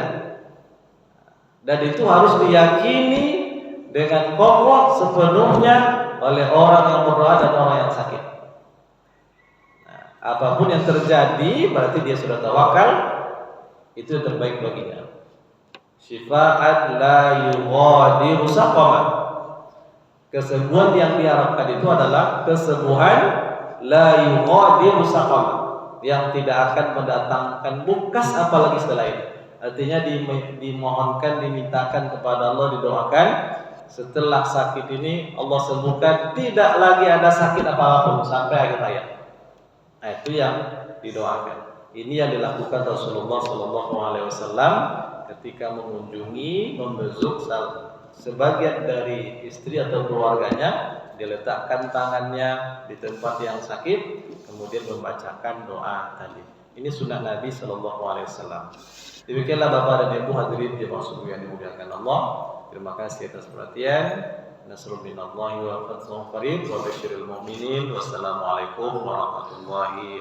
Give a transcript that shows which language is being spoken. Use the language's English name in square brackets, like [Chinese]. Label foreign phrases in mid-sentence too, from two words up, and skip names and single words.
[Indonesian] Dan itu harus diyakini dengan kokoh sepenuhnya oleh orang yang berdoa dan orang yang sakit. Nah, apapun yang terjadi, berarti dia sudah tawakal. Itu yang terbaik baginya. [Arabic] شفاء لا يغادر سقما. [Indonesian] Kesembuhan yang diharapkan itu adalah kesembuhan [Arabic] لا يغادر سقما, [Indonesian] yang tidak akan mendatangkan bekas apalagi setelah ini. Artinya dimohonkan, dimintakan kepada Allah, didoakan setelah sakit ini Allah sembuhkan, tidak lagi ada sakit apapun sampai akhir hayat. Nah, itu yang didoakan. Ini yang dilakukan Rasulullah SAW ketika mengunjungi, membesuk sebagian dari istri atau keluarganya, diletakkan tangannya di tempat yang sakit, kemudian membacakan doa tadi. Ini sunnah Nabi SAW. Demikianlah Bapak dan Ibu hadirin yang dimuliakan Allah. Terima kasih atas perhatian. [Arabic] نصر من الله وفتح قريب وبشر المؤمنين. والسلام عليكم ورحمة الله وبركاته.